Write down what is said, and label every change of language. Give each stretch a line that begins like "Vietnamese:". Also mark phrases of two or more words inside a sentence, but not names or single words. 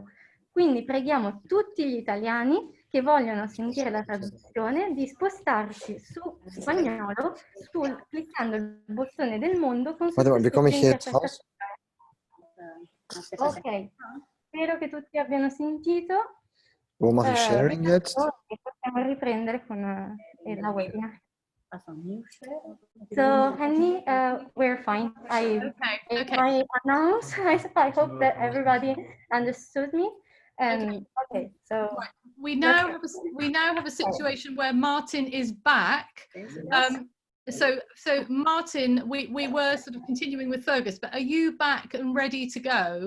Italian: Quindi preghiamo tutti gli italiani che vogliono sentire la traduzione di spostarsi su spagnolo cliccando il bottone del mondo con sottoscritto interpretazione. Ok, spero che tutti abbiano sentito.
German: Wo mache ich Sharing jetzt?
Italian: Possiamo riprendere con la webinar.
English: So, Annie, we're fine. I made my announce. I hope that everybody understood me. And okay, so right. we now have a situation where Martin is back. So Martin, we were sort of continuing with Fergus, but are you back and ready to go?